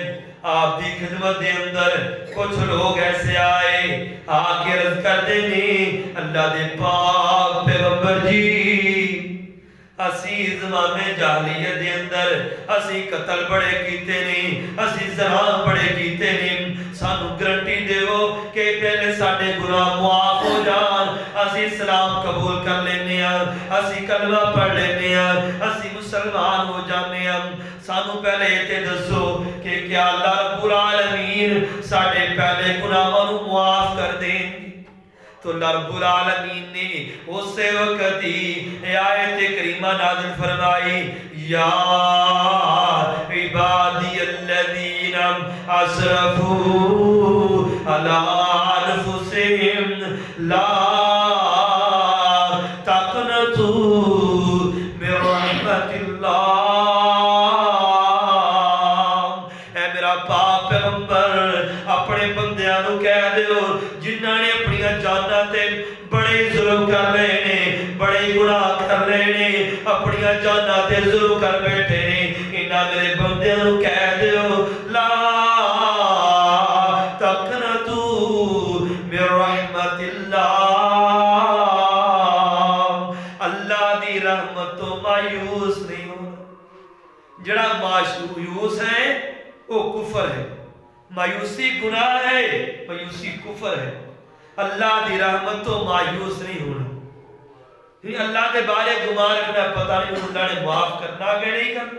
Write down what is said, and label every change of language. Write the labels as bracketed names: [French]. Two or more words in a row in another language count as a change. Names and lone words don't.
[Punjabi] آپ دی خدمت دے اندر کچھ لوگ ایسے آئے آکے عرض کر دینے اللہ دے پاک پیغمبر جی اسی زمانے جاہلیت دے اندر اسی قتل بڑے کیتے نہیں، اسی زران بڑے کیتے نہیں، سانو گرنٹی دیو کہ پہلے ساڑھے گناہ معاف ہو جان، اسی اسلام قبول کر لینے ہیں، اسی کلمہ پڑھ لینے ہیں، اسی مسلمان ہو جانے ہیں، سانو پہلے تے دسو کہ کیا اللہ رب العالمین ساڑھے پہلے گناہوں معاف کر دیں گے؟ [Urdu] تو اللہ رب العالمین نے اس وقت ہی آیت کریمہ نازل فرمائی [Arabic] یا عبادی الذین اسرفوا علی انفسہم لا تقنطوا من رحمت اللہ۔ [Punjabi] اے میرا پاک پیغمبر اپنے بندیاں نو کہہ دیو جنہاں نے اپنی جاناں تے بڑے ظلم کر لینے، بڑے گناہ کر لینے، اپنی جاناں تے ظلم کر بیٹھے نے، انہاں میرے بندیاں نو کہہ دیو [Arabic] لا تقنطوا من رحمت اللہ، [Punjabi] اللہ دی رحمت تو مایوس نہیں ہونا۔ جڑا مایوس ہے وہ کفر ہے. مایوسی گناہ ہے, مایوسی کفر ہے. اللہ دی رحمت تو مایوس نہیں ہونا. اللہ دے بارے گمان رکھنا پتہ نہیں اللہ نے معاف کرنا کہ نہیں کرنا.